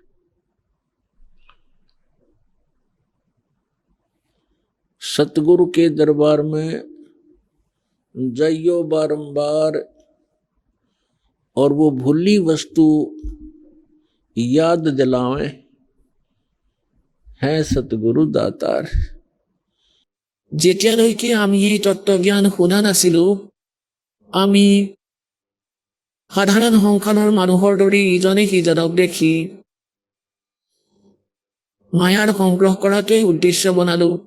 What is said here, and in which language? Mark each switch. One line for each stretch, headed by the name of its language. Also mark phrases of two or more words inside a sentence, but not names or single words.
Hindi: सतगुरु के दरबार में जाइयो बारंबार और वो भूली वस्तु याद दिलावे है सतगुरु दातार।
Assamese: যেতিয়ালৈকে আমি এই তত্ত্বজ্ঞান শুনা নাছিলো, আমি সাধাৰণ সংসাৰৰ মানুহৰ দৰে ইজনে সিজনক দেখি মায়াৰ সংগ্ৰহ কৰাটোৱেই উদ্দেশ্য বনালো।